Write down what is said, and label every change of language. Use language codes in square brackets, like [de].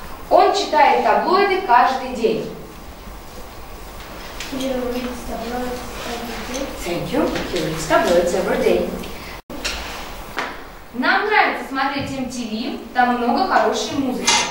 [ru] Он читает таблоиды каждый день. [en] He reads tabloids every day. Thank you. He reads tabloids every day. [ru] Нам нравится смотреть MTV, там много хорошей музыки.